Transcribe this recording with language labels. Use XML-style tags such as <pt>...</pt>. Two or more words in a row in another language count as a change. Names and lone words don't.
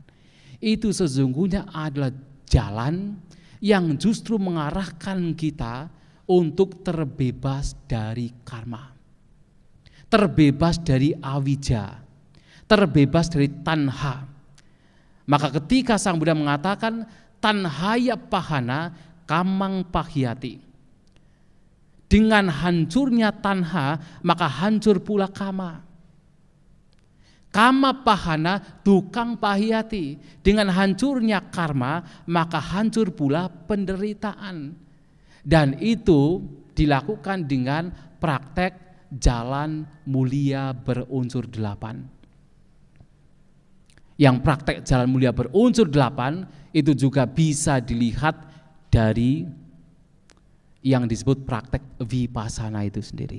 <id>Itu sesungguhnya adalah jalan yang justru mengarahkan kita untuk terbebas dari karma. Terbebas dari awija, terbebas dari tanha. Maka ketika Sang Buddha mengatakan</id> <pi>tanhaya pahana kamang pahyati,</pi> <id>dengan hancurnya tanha maka hancur pula kama.</id> <pi>Kama pahana tukang pahyati,</pi> <id>dengan hancurnya karma maka hancur pula penderitaan. Dan itu dilakukan dengan praktek jalan mulia berunsur 8. Yang praktek jalan mulia berunsur 8 itu juga bisa dilihat dari yang disebut praktek vipassana itu sendiri.</id>